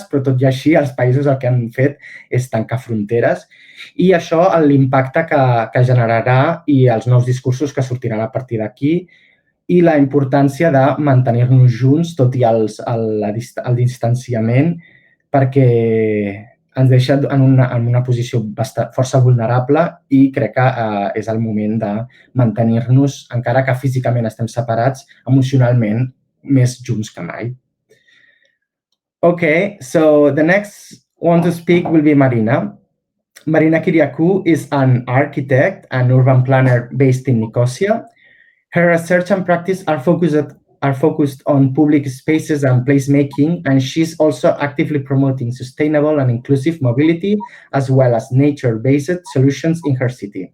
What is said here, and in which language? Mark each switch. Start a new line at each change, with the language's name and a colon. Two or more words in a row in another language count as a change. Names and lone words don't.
Catalan: però tot i així els països el que han fet és tancar fronteres, i això l'impacte que generarà i els nous discursos que sortiran a partir d'aquí, i la importància de mantenir-nos junts tot i el distanciament, perquè ens deixa en una posició força vulnerable, i crec que és el moment de mantenir-nos, encara que físicament estem separats, emocionalment més junts que mai.
English: Okay, so the next one to speak will be Marina. Marina Kyriakou is an architect and urban planner based in Nicosia. Her research and practice are focused on public spaces and placemaking, and she's also actively promoting sustainable and inclusive mobility, as well as nature-based solutions in her city.